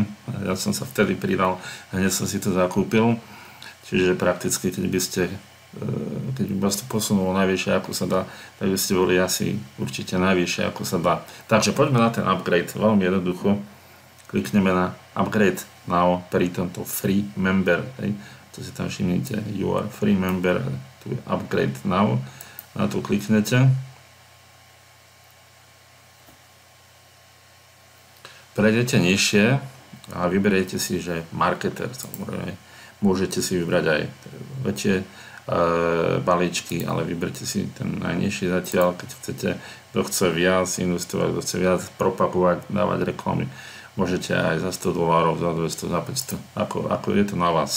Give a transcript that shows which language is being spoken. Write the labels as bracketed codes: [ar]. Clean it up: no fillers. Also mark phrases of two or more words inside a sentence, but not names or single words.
[sk] Ja som sa vtedy pridal, hneď som si to zakúpil, čiže prakticky keď by vás to posunulo najvyššie ako sa dá, tak by ste boli asi určite najvyššie ako sa dá. Takže poďme na ten upgrade, veľmi jednoducho. Klikneme na [en] upgrade now [sk] pri tomto [en] free member, [sk] to si tam všimnite, [en] you are free member, [sk] tu je [en] upgrade now, [sk] na to kliknete. Prejdete nižšie a vyberiete si, že marketer, samozrejme, môžete si vybrať aj väčšie balíčky, ale vyberte si ten najnižší zatiaľ, keď chcete, kto chce viac investovať, kto chce viac propagovať, dávať reklamy, môžete aj za $100, za 200, za 500, ako je to na vás.